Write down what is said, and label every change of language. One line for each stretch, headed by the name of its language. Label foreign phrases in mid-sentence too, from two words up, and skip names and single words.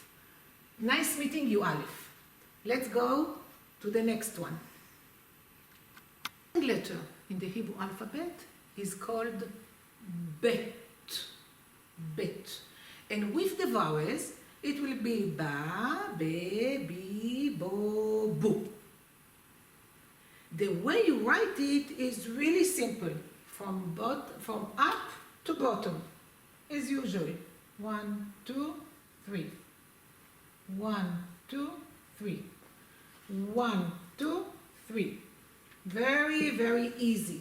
English: Nice meeting you, Aleph. Let's go to the next one. The letter in the Hebrew alphabet is called Bet. Bet. And with the vowels, it will be ba, be, bi, bo, bu. The way you write it is really simple, from up to bottom, as usual. 1, 2, 3. 1, 2, 3. 1, 2, 3. Very, very easy.